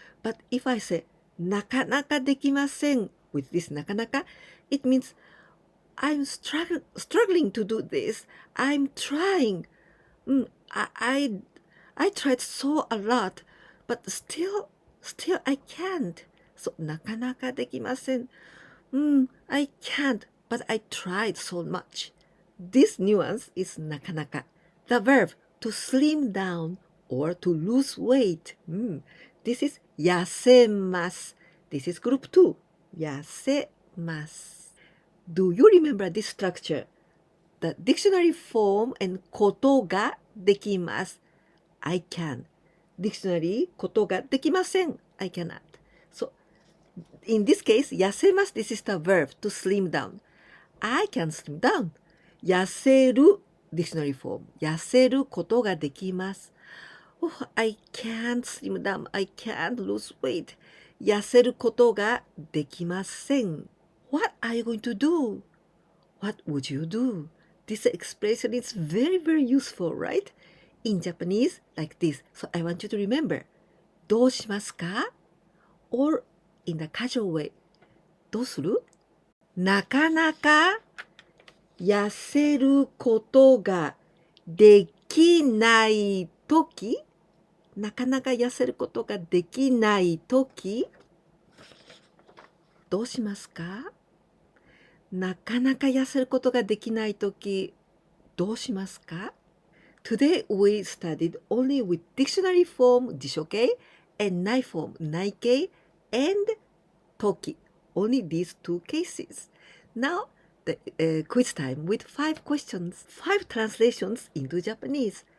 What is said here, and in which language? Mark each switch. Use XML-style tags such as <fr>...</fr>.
<en>But if I say</en> <ja>なかなかできません</ja> <en>with this なかなか, it means I'm struggling to do this. I'm trying. I tried so a lot, but still I can't.</en> <ja>So なかなかできません.</ja> <en>I can't, but I tried so much. This nuance is なかなか. The verb to slim down or to lose weight. This is 痩せます. This is group 2. 痩せます. Do you remember this structure? The dictionary form and ことができます. I can. Dictionary</en> <ja>ことができません.</ja> <en>I cannot. So, in this case, 痩せます. This is the verb to slim down. I can slim down. 痩せる dictionary form.</en> <ja>痩せることができます.</ja> <en>Oh, I can't slim down. I can't lose weight.</en> <ja>痩せることができません.</ja> <en>What are you going to do? What would you do? This expression is very useful, right? In Japanese, like this. So I want you to remember.</en> <ja>どうしますか?</ja> <en>Or in the casual way.</en> <ja>どうする? なかなか痩せることができないとき? なかなか痩せることができないとき? どうしますか?なかなか痩せることができないとき、どうしますか?</ja> <en>Today we studied only with Dictionary-Form辞書形 and Nai-Formない形 and Toki. Only these two cases. Now the quiz time with 5 questions, 5 translations into Japanese.</en>